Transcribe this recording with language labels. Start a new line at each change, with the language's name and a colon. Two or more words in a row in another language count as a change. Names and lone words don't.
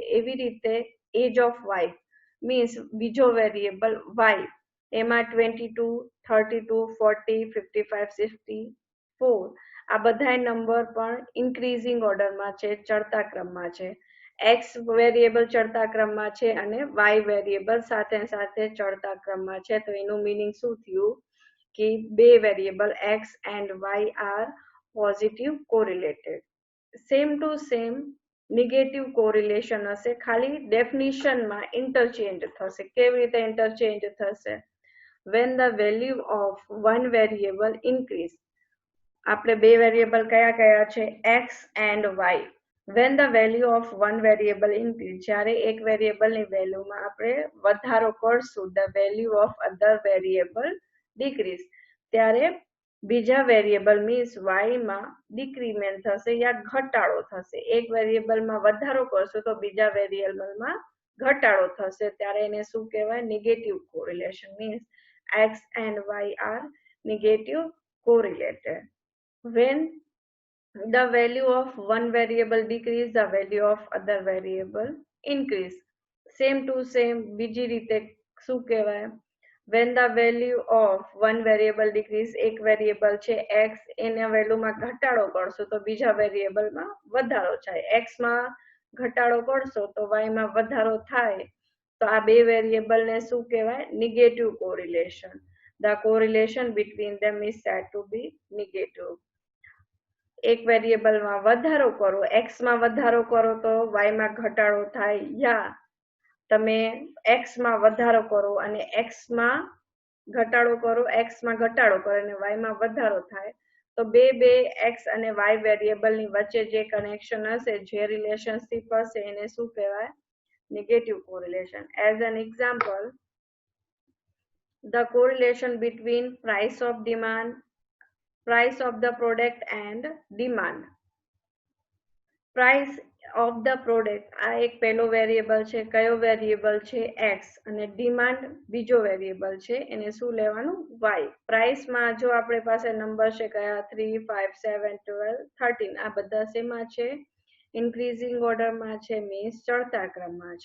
Gujarati: એવી રીતે
English: age of wife
Gujarati: મીન્સ બીજો વેરિયેબલ y, એમાં 22, 32, 40, 55, 64 આ બધા નંબર પણ
English: increasing orderમાં
Gujarati: છે, ચડતા ક્રમમાં છે. x વેરિયેબલ ચડતા ક્રમમાં છે અને y વેરિયેબલ સાથે સાથે ચડતા ક્રમમાં છે, તો એનું મિનિંગ શું થયું કે બે વેરિયેબલ
English: x and y are positive correlated. same to same negative correlation
Gujarati: હશે, ખાલી ડેફિનિશનમાં ઇન્ટરચેન્જ થશે. કેવી રીતે ઇન્ટરચેન્જ થશે?
English: when the value of one variable increase,
Gujarati: આપણે બે વેરિયેબલ કયા કયા છે? x and y.
English: when the value of one variable increase,
Gujarati: જ્યારે એક વેરિયેબલની વેલ્યુમાં આપણે વધારો કરશું,
English: the value of other variable decrease,
Gujarati: ત્યારે બીજા વેરિયેબલ મીન્સ વાયમાં ડિક્રીમેન્ટ થશે યા ઘટાડો થશે. એક વેરિયેબલમાં વધારો કરશો તો બીજા વેરિયેબલમાં ઘટાડો થશે, ત્યારે એને શું કહેવાય?
English: negative correlation. means x and y are negative correlated. When the value of one variable decrease, the value of other variable increase. Same to same
Gujarati: બીજી રીતે શું કહેવાય?
English: When the value of one variable decrease,
Gujarati: એક વેરિયેબલ છે x, એના વેલ્યુમાં ઘટાડો કરશો તો બીજા વેરિયેબલમાં વધારો થાય. x માં ઘટાડો કરશો તો y માં વધારો થાય. તો આ બે વેરિયેબલને શું કહેવાય?
English: negative correlation. The correlation between them is said to be negative.
Gujarati: એક વેરિયેબલમાં વધારો કરો, x માં વધારો કરો તો y માં ઘટાડો થાય, યા તમે x માં વધારો કરો અને x માં ઘટાડો કરો, x માં ઘટાડો કરો અને y માં વધારો થાય, તો બે x અને y વેરિયેબલની વચ્ચે જે કનેક્શન હશે, જે રિલેશનશિપ હશે, એને શું કહેવાય?
English: negative correlation. as an example, the correlation between price of the product and demand. Price of the product
Gujarati: આ એક પહેલો વેરિયેબલ છે. કયો વેરિયેબલ છે? x. અને ડિમાન્ડ બીજો વેરિયેબલ છે, એને શું લેવાનું? y. પ્રાઇસમાં જો આપણી પાસે નંબર છે કયા? 3, 5, 7, 12, 13. આ બધા શેમાં છે?
English: increasing orderમાં
Gujarati: છે, મીન્સ ચડતા ક્રમમાં છે.